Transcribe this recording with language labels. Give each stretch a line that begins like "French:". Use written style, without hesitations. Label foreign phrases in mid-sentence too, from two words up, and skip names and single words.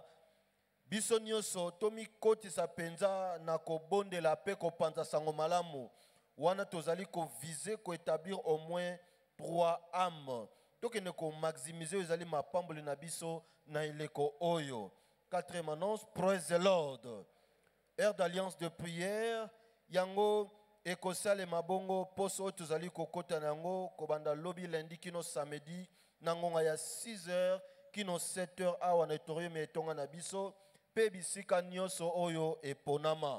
Lingala: Biso nyoso tomi kotisa penza na kobondela pe kopanza sango malamu. Wana tozali ko viser ko
French: établir au moins 3 âmes.
Lingala: Tokende ko maximiser ezali mapamboli na biso na ileko oyo.
French: Quatrième annonce,
English: praise the Lord.
French: Heure d'alliance de prière
Lingala: yango ekosale mabongo poso tozali kokota nango kobanda lobi lundi kino samedi nangonga ya 6h kino 7h awa na etorium etonga na biso pe bisika nyoso oyo eponama.